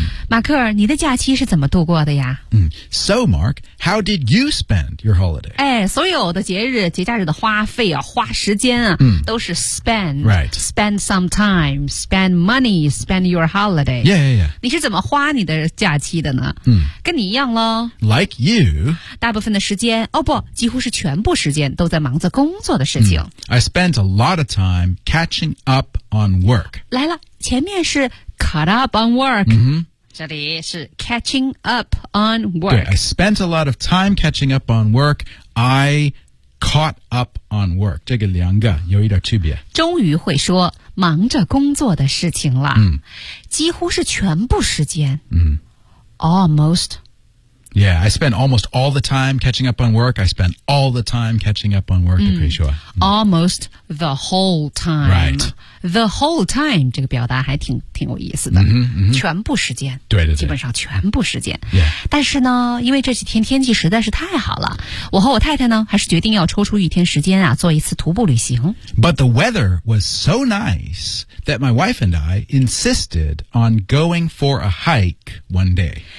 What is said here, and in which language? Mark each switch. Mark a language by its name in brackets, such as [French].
[Chinese] 马克，你的假期是怎么度过的呀？ [English] So, Mark, how did you spend your holiday? [Chinese] 哎，所有的节假日的花费啊，花时间啊，都是 spend. [English] Right. Spend some time, spend money, spend your holiday. Yeah, yeah, yeah. [Chinese] 你是怎么花你的假期的呢？跟你一样咯。 [English] Like you. [Chinese] 大部分的时间，哦不，几乎是全部时间都在忙着工作的事情。 [English] I spent a lot of time catching up on work. [Chinese] 来了，前面是 [English] caught up on work. [Chinese] 这里是 [English] catching up on work. 对 ，I spent a lot of time catching up on work. I caught up on work. [Chinese] 这个两个有一点区别。终于会说忙着工作的事情了。几乎是全部时间。Almost. [English] Yeah, I spent almost all the time catching up on work. I spent all the time catching up on work. [Chinese] 可以说。 [English] Almost the whole time. Right. The whole time [Chinese] 这个表达还挺有意思的，全部时间，对对对，基本上全部时间。 [English] Yeah. [Chinese] 但是呢，因为这几天天气实在是太好了，我和我太太呢，还是决定要抽出一天时间啊，做一次徒步旅行。 [English] But the weather was so nice that my wife and I insisted on going for a hike one day.